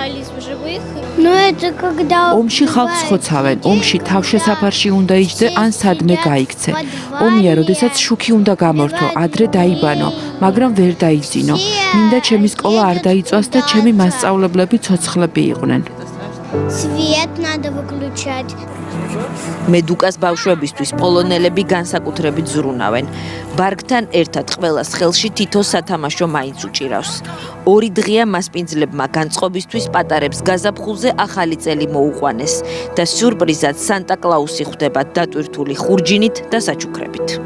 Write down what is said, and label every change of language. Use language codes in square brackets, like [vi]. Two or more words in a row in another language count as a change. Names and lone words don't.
[ka] ომში ხალხს ხოცავენ, ომში თავშესაფარში უნდა იჯდე ან სადმე გაიქცე. ომია, როდესაც შუქი უნდა გამორთო, ადრე დაიბანო, მაგრამ ვერ დაიძინო. მინდა ჩემი სკოლა არ დაიწვას და ჩემი მასწავლებლები ცოცხლები იყვნენ. [ru] Свет надо выключать. [ka] მედუკას ბავშვებისთვის პოლონელები განსაკუთრებით ზრუნავენ. ბარგთან ერთად ყველას ხელში თითო სათამაშო მაინც უჭირავს. 2 დღეა მასპინძლებმა განწყობისთვის პატარებს გაზაფხულზე ახალი წელი მოუყვანეს და სიურპრიზად სანტა კლაუსი ხვდება დატვირთული ხურჯინით და საჩუქრებით.